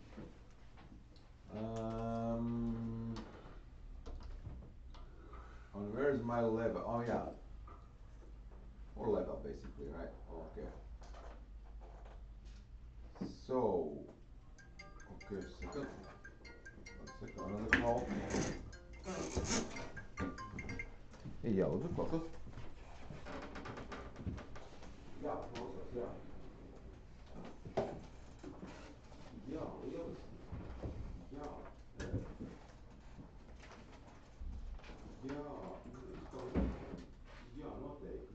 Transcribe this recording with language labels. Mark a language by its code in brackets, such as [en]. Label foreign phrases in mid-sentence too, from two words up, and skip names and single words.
[en] And where's my level? Oh yeah, or level basically, right? Okay. So, okay, second. Another call. [lv] Ja, lūdzu, fokus. Jā, klausās, jā. Jā, lieliski. Jā. Jā, jā, noteikti.